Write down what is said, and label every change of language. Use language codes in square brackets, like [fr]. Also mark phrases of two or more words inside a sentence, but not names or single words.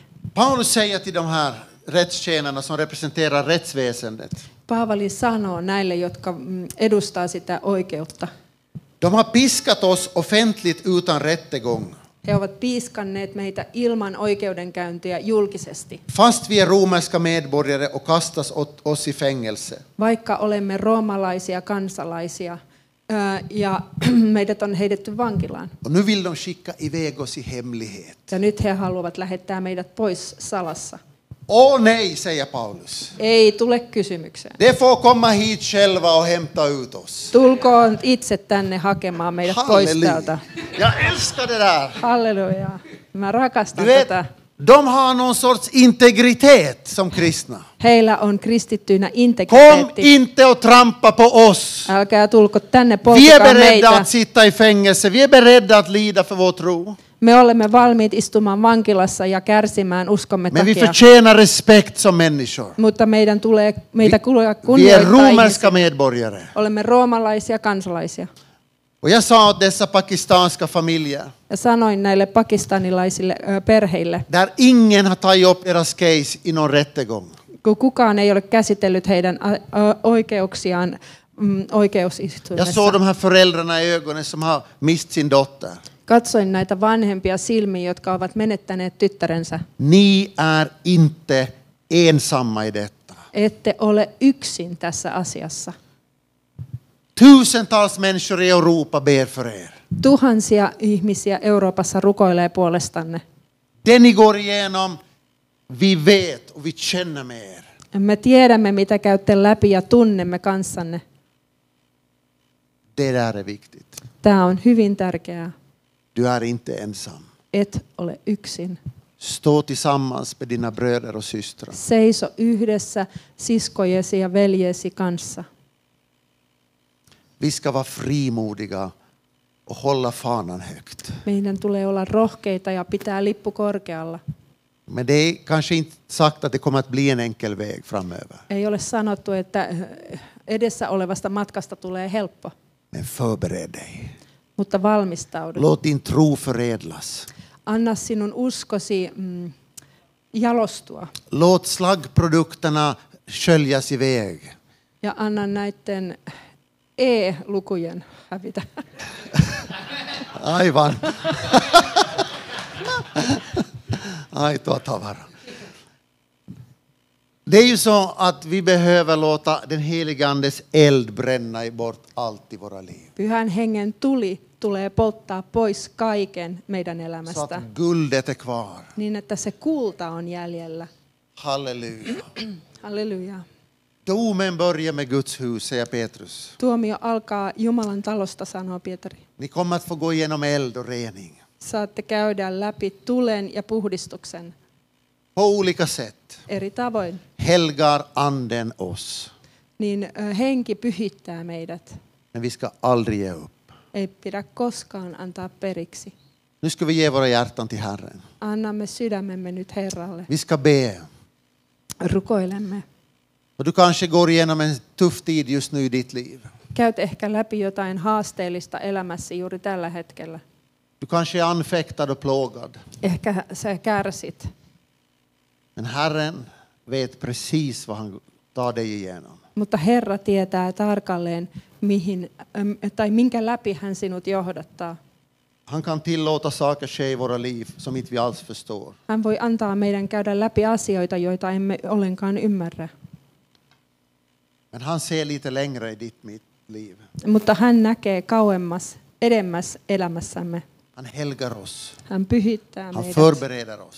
[sv] Paulus säger till de här rättstjänarna som representerar rättsväsendet. [fi] Paavali sanoo näille, jotka edustaa sitä oikeutta. [sv] De har piskat oss offentligt utan rättegång. [fi] He ovat piiskanneet meitä ilman oikeudenkäyntiä julkisesti. [sv] Fast vi är romerska medborgare och kastas oss i fängelse. [fi] Vaikka olemme roomalaisia kansalaisia ja meidät on heitetty vankilaan. [sv] Och nu vill de skicka iväg oss i hemlighet. [fi] Ja nyt he haluavat lähettää meidät pois salassa. [sv] Åh nej, säger Paulus. [fi] Ei tule kysymykseen. [sv] De får komma hit själva och hämta ut oss. [fi] Tulkoon itse tänne hakemaan meidät pois täältä. [sv] Jag älskar det där. [fi] Halleluja. Mä rakastan [sv] Du vet, [fi] tätä. [sv] de har någon sorts integritet som kristna. [fi] Heillä on kristittyinä [sv] Kom [fi] integriteetti. [sv] inte och trampa på oss. [fi] Älkää tulko tänne [sv] Vi är [fi] polttakaa [sv] beredda [fi] meitä. [sv] att sitta i fängelse. Vi är beredda att lida för vår tro. [fi] Me olemme valmiit istumaan vankilassa ja kärsimään uskomme [sv] Men vi [fi] takia. [sv] förtjänar respekt som människor. [fi] Mutta meitä tulee [sv] Vi är [fi] kunnioittaa [sv] romerska [fi] ihmisiä. [sv] medborgare. [fi] Olemme roomalaisia kansalaisia. [sv] Och jag sa åt dessa pakistanska familjer, [fi] Ja sanoin näille pakistanilaisille perheille, [sv] där ingen har tagit upp deras case i någon rättegång. [fi] kun kukaan ei ole käsitellyt heidän oikeuksiaan [sv] Jag såg [fi] oikeusistuimessa. [sv] de här föräldrarna i ögonen som har mist sin dotter. [fi] Katsoin näitä vanhempia silmiä, jotka ovat menettäneet tyttärensä. [sv] Ni är inte ensamma i detta. [fi] Ette ole yksin tässä asiassa. [sv] Tusentals människor i Europa ber för er. [fi] Tuhansia ihmisiä Euroopassa rukoilee puolestanne. [sv] Det ni går igenom, vi vet och vi känner med er. [fi] Me tiedämme, mitä käytte läpi ja tunnemme kanssanne. [sv] Det där är viktigt. [fi] Tämä on hyvin tärkeää. [sv] Du är inte ensam. [fi] Et ole yksin. [sv] Stå tillsammans med dina bröder och systrar. [fi] Seiso yhdessä siskojesi ja veljesi kanssa. [sv] Vi ska vara frimodiga och hålla fanan högt. [fi] Meidän tulee olla rohkeita ja pitää lippu korkealla. [sv] Men det är kanske inte sagt att det kommer att bli en enkel väg framöver. [fi] Ei ole sanottu, että edessä olevasta matkasta tulee helppo, [sv] Men förbered dig. [fi] mutta valmistaudu. [sv] Låt din tro förädlas. [fi] Anna sinun uskosi jalostua [sv] Låt slaggprodukterna sköljas iväg. [fi] ja anna näiden E-lukujen hävitä. Aivan. Aitoa tavara. [sv] Det är ju så att vi behöver låta den helige Andes eld bränna bort allt i våra liv. [fi] Pyhän hengen tuli tulee polttaa pois kaiken meidän [sv] Så [fi] elämästä, [sv] att guldet är kvar. [fi] niin että se kulta on jäljellä. Halleluja. Halleluja. [sv] Domen börjar med Guds hus, säger Petrus. [fi] Tuomio alkaa Jumalan talosta, sanoo Pietari. [sv] Ni kommer att få gå igenom eld och rening. [fi] Saatte käydä läpi tulen ja puhdistuksen [sv] På olika sätt [fi] eri tavoin. [sv] helgar anden oss. [fi] Niin henki pyhittää meidät. [sv] Men vi ska aldrig ge upp. [fi] Ei pidä koskaan antaa periksi. [sv] Nu ska vi ge våra hjärtan till Herren. [fi] Annamme sydämemme nyt Herralle. [sv] Vi ska be. [fi] Rukoilemme. [sv] Och du kanske går igenom en tuff tid just nu i ditt liv. [fi] Käyt ehkä läpi jotain haasteellista elämässäsi juuri tällä hetkellä. [sv] Du kanske är anfäktad och plågad. [fi] Ehkä sä kärsit. [sv] Men Herren vet precis vad han tar dig igenom. [fi] Mutta Herra tietää tarkalleen, minkä läpi hän sinut johdattaa. [sv] Han kan tillåta saker ske i våra liv som inte vi alls förstår. [fi] Hän voi antaa meidän käydä läpi asioita, joita emme ollenkaan ymmärrä. [sv] Men han ser lite längre i mitt liv. [fi] Mutta hän näkee kauemmas, edemmäs elämässämme. [sv] Han helgar oss. [fi] Hän pyhittää [sv] Han [fi] meidät [sv] förbereder oss.